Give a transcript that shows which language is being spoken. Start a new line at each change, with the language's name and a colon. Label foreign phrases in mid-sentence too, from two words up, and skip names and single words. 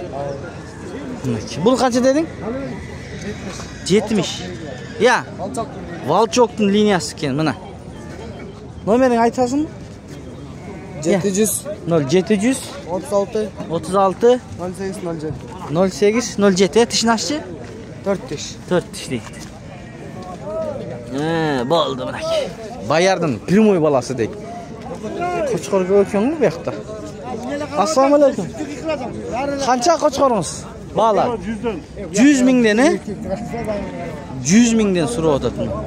Kyrgyz: Бул канча дедиң? 70. Я. Волчоктун линиясы экен, мына. Номерин айтасыңбы? 700 0700 36 36 08 07 08 07 тишин ашчы?
Uzbek: 4 tiş. 4 tiş deydi. Bo'ldi mana. Bayardan primoy balasi deydi. Qo'chqor ko'rkanmi bu yoqda? Assalomu alaykum. Qancha qo'chqorimiz? Bala. 100 mingdan, 100 mingdan so'rab o'tadi.